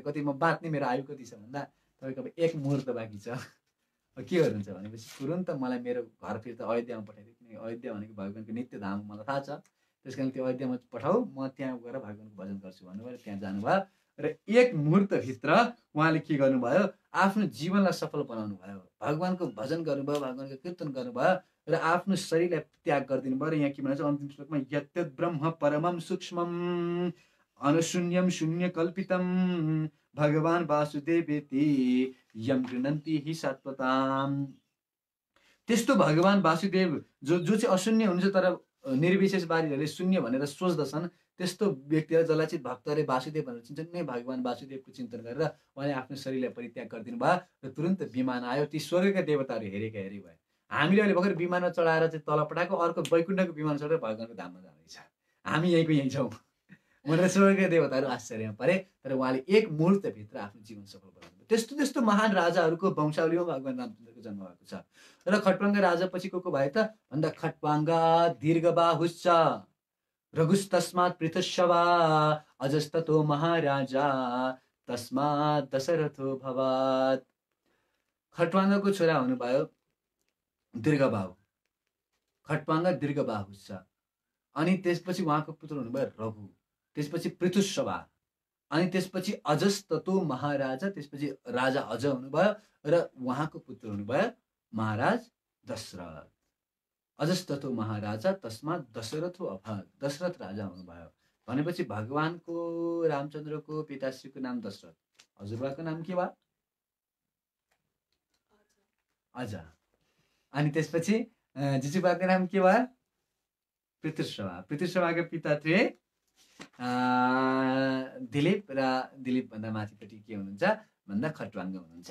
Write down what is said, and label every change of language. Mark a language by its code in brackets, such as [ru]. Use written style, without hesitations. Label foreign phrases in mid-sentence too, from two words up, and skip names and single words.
[ne] कति म बाँच्ने, मेरो आयु कति छ भन्दा तपाईँको अब एक मुहुर्त बाँकी छ, के गर्नुहुन्छ भनेपछि तुरन्त मलाई मेरो घर फिर्ता अयोध्यामा पठाइदियो, किनकि अयोध्या भनेको भगवानको नित्य धाम मलाई थाहा छ, त्यस कारण त्यो अयोध्यामा पठाऊ, म त्यहाँ गएर भगवानको भजन गर्छु भन्नुभयो। त्यहाँ जानुभयो र एक मुहुर्तभित्र उहाँले के गर्नुभयो, आफ्नो जीवनलाई सफल बनाउनु भयो। भगवानको भजन गर्नुभयो, भगवानको कीर्तन गर्नुभयो र आफ्नो शरीरलाई त्याग गरिदिनु भयो। र यहाँ के भन्छ अन्तिम श्लोकमा, [sa] यत् ब्रह्म परमं सूक्ष्मं अनुशून्यं शून्य कल्पितं भगवान वासुदेवेति यम गृह्णन्ति हि सात्वताम्। [ne] त्यस्तो भगवान वासुदेव जो चाहिँ अशून्य हुनुहुन्छ तर निर्विशेषवादीहरूले शून्य भनेर सोच्दछन्, त्यस्तो व्यक्तिहरू जसलाई चाहिँ भक्तहरूले वासुदेव भनेर चिन्छन् नै भगवान वासुदेवको चिन्तन गरेर उहाँले आफ्नो शरीरलाई परित्याग गरिदिनु भयो र तुरन्त विमान आयो। ती स्वर्गका देवताहरू हेरेका हेरे भयो। हामीले अहिले भर्खर विमानमा चढाएर चाहिँ तल पठाएको, अर्को वैकुण्ठको विमान चढेर भगवानको धाममा जाँदैछ, हामी यहीँको यहीँ छौँ भनेर स्वर्गका देवताहरू आश्चर्यमा परे। तर उहाँले एक मुहुर्तभित्र आफ्नो जीवन सफल बनाउनु। त्यस्तो त्यस्तो महान राजाहरूको वंशावलीमा भगवान रामचन्द्रको जन्म भएको छ। र खट्वाङ्ग राजा पछि को भए त भन्दा [sa] खट्वाङ्ग दीर्घबाहुश्च रघुस्तस्मात् पृथुश्चवा अजस्ततो महाराजा तस्मात् दशरथो भवात्। [ne] खट्वाङ्गको छोरा हुनुभयो दीर्घबाहु, [sa] खट्वाङ्ग दीर्घबाहुश्च, [ne] अनि त्यसपछि उहाँको पुत्र हुनुभयो रघु, त्यसपछि पृथुश्चवा, अनि त्यसपछि अजस्ततो महाराजा, त्यसपछि राजा अज हुनुभयो र उहाँको पुत्र हुनुभयो महाराज दशरथ। [sa] अजस्ततो महाराजा तस्मात् दशरथो अभवत्, [ne] दशरथ राजा हुनुभयो। भनेपछि भगवानको रामचन्द्रको पिताश्रीको नाम दशरथ, हजुरबाको नाम के भयो? अज। अनि त्यसपछि जिजुबाको नाम के भयो? पृथुश्रवा। पृथुश्रवाका पिता थिए दिलीप, र दिलीप भन्दा माथिपट्टि के हुनुहुन्छ भन्दा खट्वाङ्ग हुनुहुन्छ।